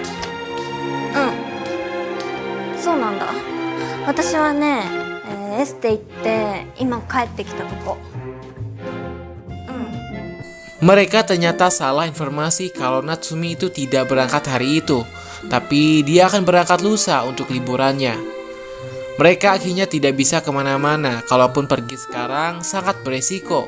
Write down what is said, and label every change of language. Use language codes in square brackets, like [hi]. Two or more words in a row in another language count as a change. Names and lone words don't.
[ja] そうなんだ。私はね、エステ行って今帰ってきたとこ。 [id] Mereka ternyata salah informasi kalau Natsumi itu tidak berangkat hari itu, tapi dia akan berangkat lusa untuk liburannya. Mereka akhirnya tidak bisa kemana-mana, kalaupun pergi sekarang sangat beresiko.